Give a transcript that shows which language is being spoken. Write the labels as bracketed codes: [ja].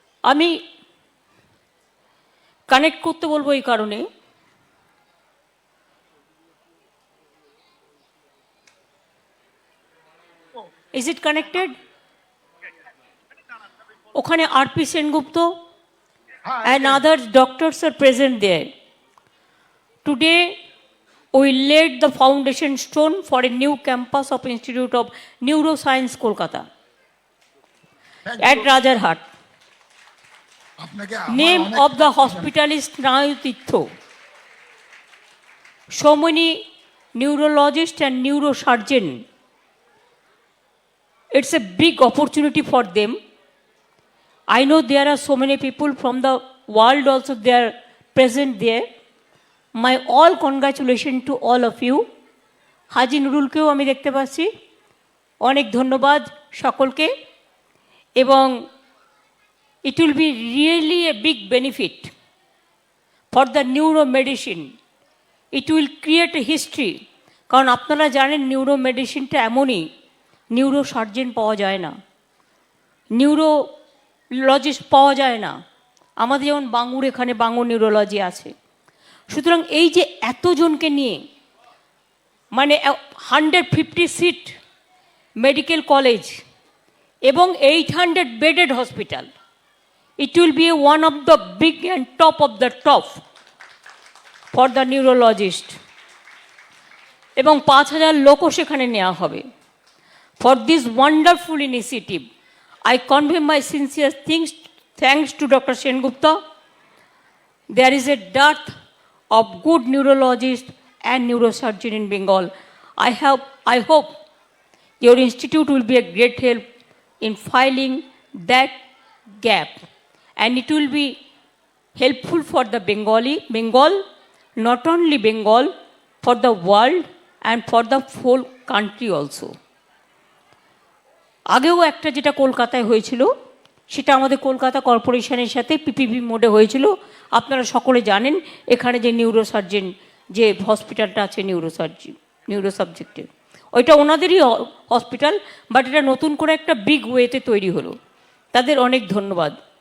[bn] আমি কানেক্ট করতে বলবো এই কারণে, [en] Is it connected? ওখানে RP Sengupta and other doctors are present there. Today, we laid the foundation stone for a new campus of Institute of Neuroscience, Kolkata, at Rajarhat. Name of the hospital is Snayu Tirtho. So many neurologists and neurosurgeons. It's a big opportunity for them. I know there are so many people from the world also, they are present there. My all congratulations to all of you. [bn] হাজি নুরুলকেও আমি দেখতে পাচ্ছি, অনেক ধন্যবাদ সকলকে। [en] এবং it will be really a big benefit for the neuromedicine. It will create a history. [bn] কারণ আপনারা জানেন নিউরোমেডিসিনটা এমনই, নিউরোসার্জেন পাওয়া যায় না, নিউরোলজিস্ট পাওয়া যায় না। আমাদের যেমন বাঙুর, এখানে বাঙুর নিউরোলজি আছে। সুতরাং এই যে এতজনকে নিয়ে, মানে 150 সিট মেডিকেল কলেজ এবং 800 bedded hospital, [en] it will be one of the big and top of the top for the neurologist. [bn] এবং 5000 লোকও সেখানে নেওয়া হবে। [en] For this wonderful initiative, I convey my sincere thanks to Dr. Sengupta. There is a dearth of good neurologists and neurosurgeons in Bengal. I hope your institute will be a great help in filling that gap, and it will be helpful for the Bengal, not only Bengal, for the world and for the whole country also. [bn] আগেও একটা যেটা কলকাতায় হয়েছিল, সেটা আমাদের কলকাতা কর্পোরেশনের সাথে PPP মোডে হয়েছিল। আপনারা সকলে জানেন এখানে যে নিউরোসার্জেন যে হসপিটালটা আছে নিউরো সাবজেক্টের, ওইটা ওনাদেরই হসপিটাল, [en] but এটা নতুন করে একটা বিগ ওয়েতে [bn] তৈরি হলো। তাদের অনেক ধন্যবাদ।